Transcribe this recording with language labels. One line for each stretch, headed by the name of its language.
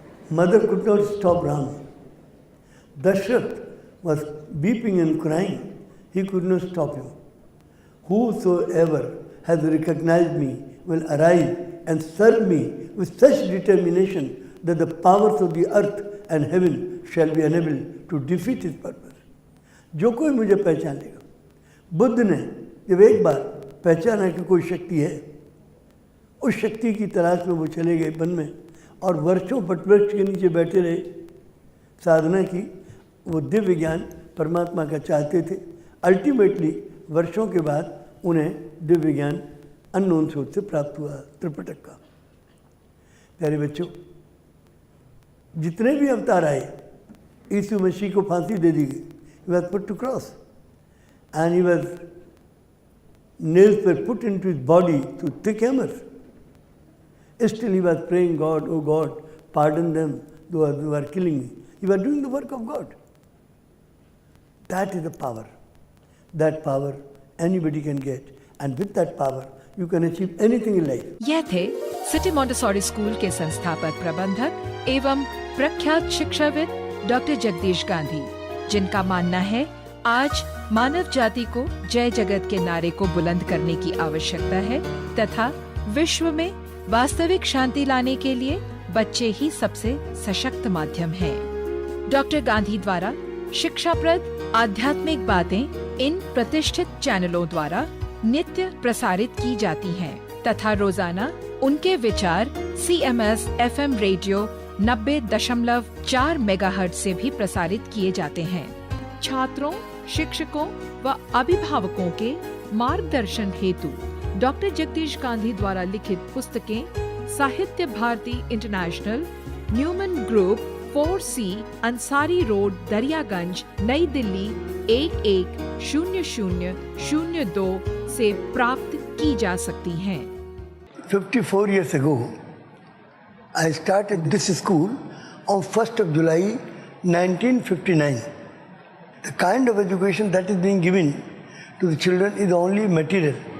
English: Mother could not stop Ram. Dashrath was weeping and crying. He could not stop him. Whosoever has recognized me will arise and serve me with such determination that the powers of the earth and heaven shall be unable to defeat his purpose.
Hindi: जो कोई मुझे पहचान लेगा। बुद्ध ने जब एक बार पहचाना कि कोई शक्ति है, उस शक्ति की तलाश में वो चले गए वन में और वर्षों वटवृक्ष के नीचे बैठे रहे, साधना की। वो दिव्य ज्ञान परमात्मा का चाहते थे। अल्टीमेटली वर्षों के बाद उन्हें दिव्य ज्ञान अननोन सोर्स से प्राप्त हुआ, त्रिपिटक का। प्यारे बच्चों, जितने भी अवतार आए, यीशु मसीह को फांसी दे दी गई। He was put to cross and he was, nails were put into his body through thick hammers. Still he was praying, God, oh God, pardon them who are killing me. He was doing the work of God. That is the power. That power anybody can get, and with that power you can achieve anything in life. यह थे city Montessori school के संस्थापक प्रबंधक एवं प्रख्यात शिक्षाविद doctor Jagdish Gandhi, जिनका मानना है आज मानव जाति को जय जगत के नारे को बुलंद करने की आवश्यकता है तथा विश्व में वास्तविक शांति लाने के लिए बच्चे ही सबसे सशक्त माध्यम हैं। डॉक्टर गांधी द्वारा शिक्षाप्रद आध्यात्मिक बातें इन प्रतिष्ठित चैनलों द्वारा नित्य प्रसारित की जाती हैं तथा रोजाना उनके विचार CMS FM रेडियो 90.4 मेगाहर्ट्ज से भी प्रसारित किए जाते हैं। छात्रों, शिक्षकों व अभिभावकों के मार्गदर्शन हेतु डॉक्टर जगदीश गांधी द्वारा लिखित पुस्तकें साहित्य Bharti international, Neumann group, 4C, Ansari road, Daryaganj, नई दिल्ली 110002 से प्राप्त की जा सकती हैं।
English: 54 years ago, I started this school on 1st of July 1959. The kind of education that is being given to the children is only material.